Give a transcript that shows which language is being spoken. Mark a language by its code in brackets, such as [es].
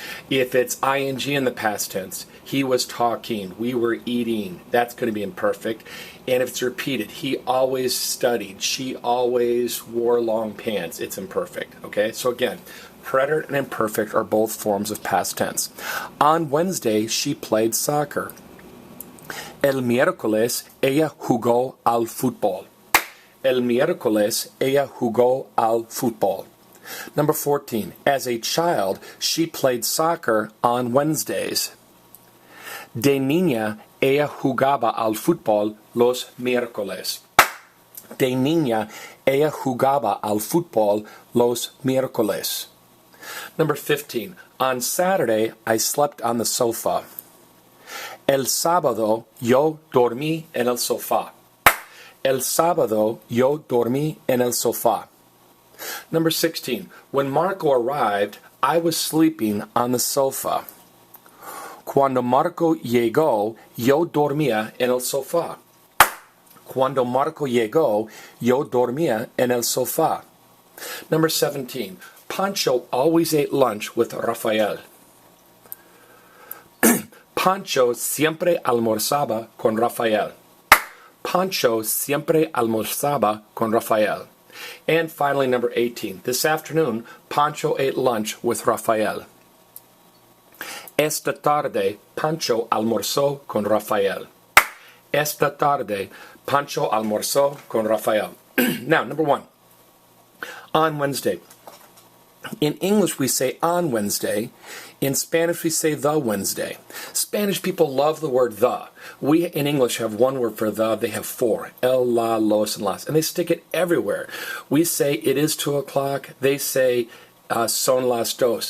[en] If it's ing in the past tense, he was talking, we were eating, that's going to be imperfect. And if it's repeated, he always studied, she always wore long pants, it's imperfect. Okay, so again, preterite and imperfect are both forms of past tense. On Wednesday, she played soccer. [es] El miércoles ella jugó al fútbol. El miércoles ella jugó al fútbol. [en] Number 14. As a child, she played soccer on Wednesdays. [es] De niña, ella jugaba al fútbol los miércoles. De niña, ella jugaba al fútbol los miércoles. [en] Number 15. On Saturday, I slept on the sofa. [es] El sábado yo dormí en el sofá. El sábado yo dormí en el sofá. [en] Number 16. When Marco arrived, I was sleeping on the sofa. [es] Cuando Marco llegó, yo dormía en el sofá. Cuando Marco llegó, yo dormía en el sofá. [en] Number 17. Pancho always ate lunch with Rafael. [es] Pancho siempre almorzaba con Rafael. Pancho siempre almorzaba con Rafael. [en] And finally, number 18. This afternoon, Pancho ate lunch with Rafael. [es] Esta tarde, Pancho almorzó con Rafael. Esta tarde, Pancho almorzó con Rafael. [en] Now, number 1. On Wednesday. In English, we say on Wednesday. In Spanish, we say the Wednesday. Spanish people love the word the. We, in English, have one word for the. They have 4. El, la, los, and las. And they stick it everywhere. We say it is 2 o'clock. They say [es] son las dos.